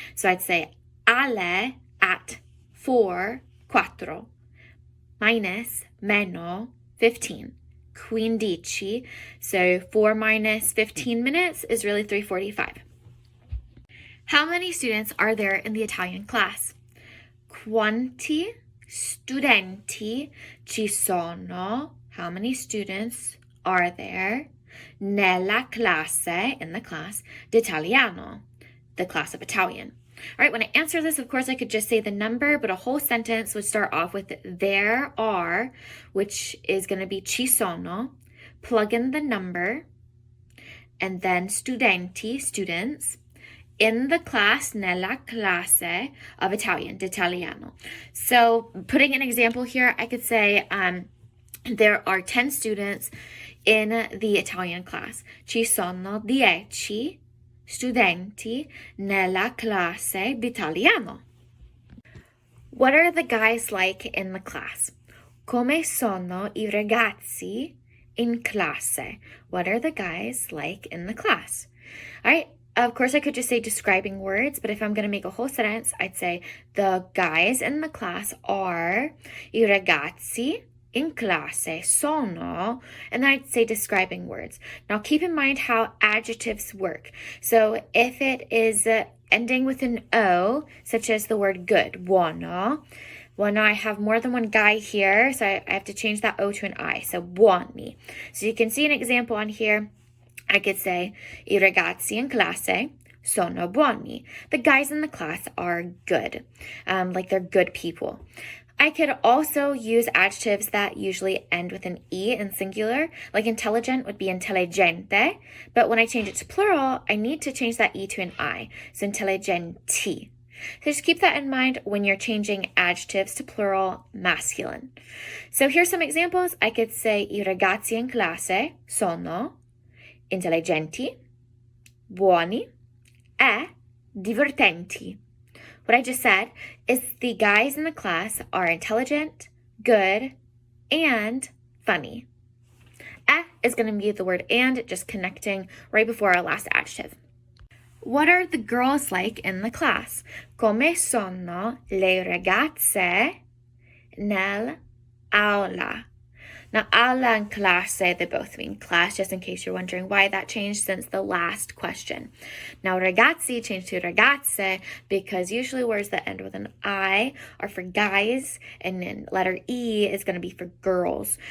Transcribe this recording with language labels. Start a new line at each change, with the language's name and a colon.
English: So I'd say alle at 4, 4, minus, meno, 15. Quindici. So 4 minus 15 minutes is really 3:45. How many students are there in the Italian class?
Italian: Quanti studenti ci sono?
English: How many students are there?
Italian: Nella classe,
English: in the class, d'italiano, the class of Italian. All right, when I answer this, of course, I could just say the number, but a whole sentence would start off with there are, which is going to be
Italian: ci sono,
English: plug in the number, and then studenti, students, in the class,
Italian: nella classe
English: of Italian, d'italiano. So putting an example here, I could say there are 10 students in the Italian class.
Italian: Ci sono 10 studenti nella classe d'italiano.
English: What are the guys like in the class?
Italian: Come sono I ragazzi in classe?
English: What are the guys like in the class? All right. Of course, I could just say describing words, but if I'm going to make a whole sentence, I'd say the guys in the class are
Italian: I ragazzi in classe sono,
English: and then I'd say describing words. Now keep in mind how adjectives work. So if it is ending with an O, such as the word good, buono. Well, now I have more than one guy here, so I have to change that O to an I, so buoni. So you can see an example on here. I could say,
Italian: I ragazzi in classe sono buoni.
English: The guys in the class are good, like they're good people. I could also use adjectives that usually end with an E in singular, like intelligent would be intelligente, but when I change it to plural, I need to change that E to an I, so intelligenti. So just keep that in mind when you're changing adjectives to plural masculine. So here's some examples. I could say,
Italian: I ragazzi in classe sono intelligenti, buoni, e divertenti.
English: What I just said is the guys in the class are intelligent, good, and funny. E is going to be the word and, just connecting right before our last adjective. What are the girls like in the class?
Italian: Come sono le ragazze nell'aula?
English: Now, aula and classe, they both mean class, just in case you're wondering why that changed since the last question. Now, ragazzi changed to ragazze because usually words that end with an I are for guys, and then letter E is going to be for girls.